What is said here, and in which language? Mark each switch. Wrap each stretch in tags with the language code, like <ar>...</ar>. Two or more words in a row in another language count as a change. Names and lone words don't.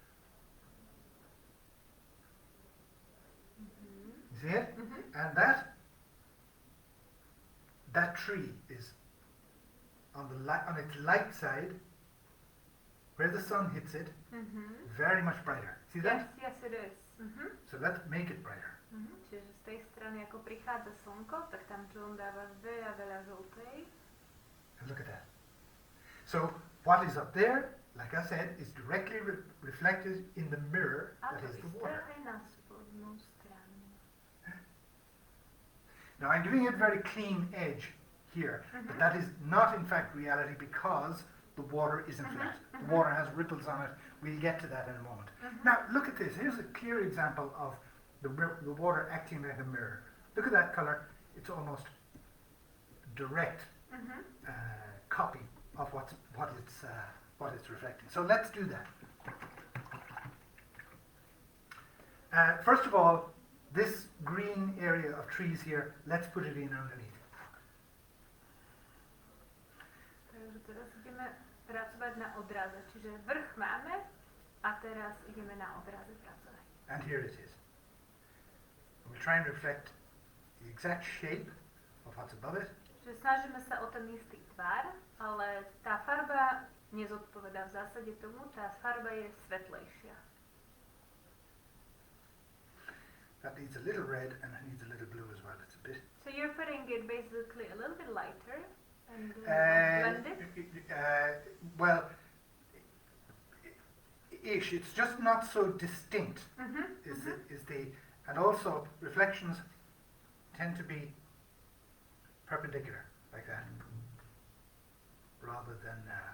<en>You see it? Mhm. And that tree is on its light side, where the sun hits it, Mhm. very much brighter. See that? Yes, it is. Mhm. So let's make it brighter. Mhm.</en> <sk>Čiže z tej strany, ako prichádza slnko, tak tam John dáva veľa, veľa žltej.</sk> <en>And look at that. So what is up there, like I said, is directly reflected in the mirror</en> <sk>A</sk> <en>that</en> <sk>to</sk> <en>is the</en> <sk>isté</sk> <en>water.</en> <sk>aj na spodnú stranu.</sk> <en>Now I'm giving it a very clean edge here, but that is not in fact reality because the water isn't flat. The water has ripples on it. We'll get to that in a moment. Now look at this. Here's a clear example of the water acting like a mirror. Look at that color. It's almost direct copy of what it's reflecting. So let's do that. First of all, this green area of trees here, let's put it in underneath.</en> <sk>Takže teraz ideme pracovať na odraze. Čiže vrch máme a teraz ideme na odraze pracovať.</sk> <en>And here it is. We'll try and reflect the exact shape of what's above it.</en> <sk>Čiže snažíme sa o ten istý tvar, ale tá farba nezodpovedá v zásade tomu, tá farba je svetlejšia.</sk> <en>That needs a little red and it needs a little blue as well. It's a bit. So you're putting it basically a little bit lighter and blend it? Well, ish. It's just not so distinct. And also reflections tend to be perpendicular like that, rather than.</en>